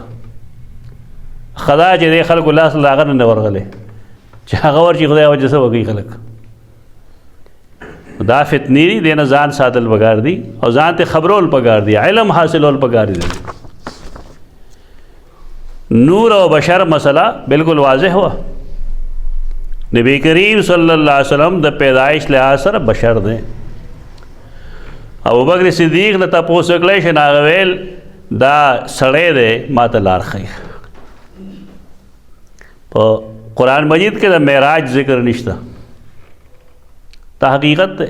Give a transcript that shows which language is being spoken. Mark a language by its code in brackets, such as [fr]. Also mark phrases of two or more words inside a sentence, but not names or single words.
[ps] خدا چې دې خلکو لاس له هغه نه ورغلی چې هغه ورچې خدای وجه څه وکړي خلک. دا فتنې دي، دې نه ځان ساتل پکار دي او ځان ته خبرول پکار دي، علم حاصلول پکار دي. [ur] نور او بشر مسئلہ بالکل واضح ہوا. [ps] نبی کریم [ar] صلی اللہ علیہ وسلم [ps] د پیدائش لحاظ سره بشر دی. ابو بکر صدیق نه تپوس وکړی چې هغه ویل دا سړی دی ما ته لار ښیي. په قرآن مجید کې د معراج ذکر نشته، دا حقیقت دی.